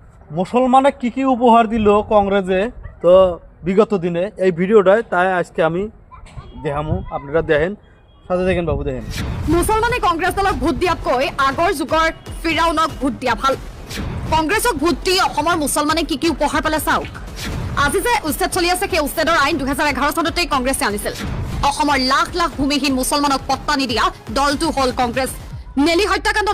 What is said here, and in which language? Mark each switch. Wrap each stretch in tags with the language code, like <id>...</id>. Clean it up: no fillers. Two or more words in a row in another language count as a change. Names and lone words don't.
<bn>মুসলমানে কি উপহার দিল কংগ্রেসে তো বিগত দিনে এই ভিডিওটায় তাই আজকে আমি দেখামু আপনারা দেখেন সাথে দেখেন বাবু দেখেন</bn> <as>মুছলমানে কংগ্ৰেছ দলক ভোট দিয়াতকৈ আগৰ যুগৰ ফিৰাউনক ভোট দিয়া ভাল কংগ্ৰেছক ভোট দি অসমৰ মুছলমানে কি উপহাৰ পালে চাওক আজি যে উচ্ছেদ চলি আছে সেই উচ্ছেদৰ আইন 2011 চনতেই কংগ্ৰেছে আনিছিল অসমৰ লাখ লাখ ভূমিহীন মুছলমানক পট্টা নিদিয়া দলটো হ'ল কংগ্ৰেছ নেলি হত্যাকাণ্ডত</as>